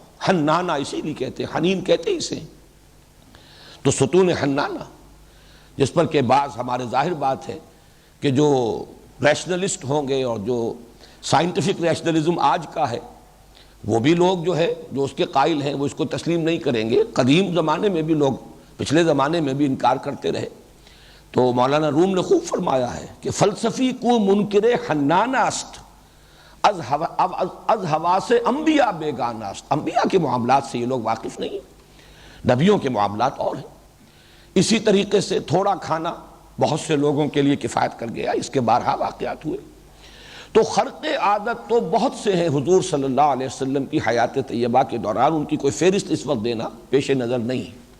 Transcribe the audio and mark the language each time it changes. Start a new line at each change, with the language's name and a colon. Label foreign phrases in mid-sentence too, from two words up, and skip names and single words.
Urdu: حنانہ اسی لیے کہتے ہیں، حنین کہتے اسے. تو ستون حنانہ جس پر کہ بعض ہمارے ظاہر بات ہے کہ جو ریشنلسٹ ہوں گے اور جو
English: scientific rationalism
Urdu: آج کا ہے وہ بھی لوگ جو ہے جو اس کے قائل ہیں وہ اس کو تسلیم نہیں کریں گے. قدیم زمانے میں بھی لوگ پچھلے زمانے میں بھی انکار کرتے رہے. تو مولانا روم نے خوب فرمایا ہے کہ
Persian: فلسفی کو منکر حنانہ است از ہوا سے انبیاء بیگانہ است.
Urdu: انبیاء کے معاملات سے یہ لوگ واقف نہیں، نبیوں کے معاملات اور ہیں. اسی طریقے سے تھوڑا کھانا بہت سے لوگوں کے لیے کفایت کر گیا، اس کے بارہا واقعات ہوئے. تو خرق عادت تو بہت سے ہیں حضور صلی اللہ علیہ وسلم کی حیات طیبہ کے دوران، ان کی کوئی فہرست اس وقت دینا پیش نظر نہیں.